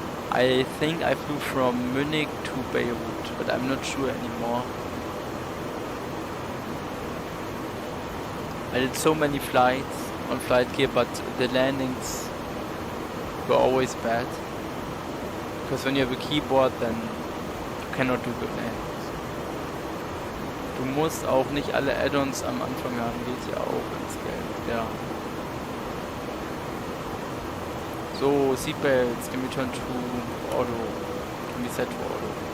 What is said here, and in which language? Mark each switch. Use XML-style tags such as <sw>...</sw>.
<en>I think I flew from Munich to Beirut, but I'm not sure anymore. I did so many flights on Flight Gear, but the landings were always bad. Because when you have a keyboard, then you cannot do good landings.</en> <de>Du musst auch nicht alle Add-ons am Anfang haben, geht ja auch ins Geld, ja.</de> <en>So, seatbelts can be turned to auto, can be set to auto.</en>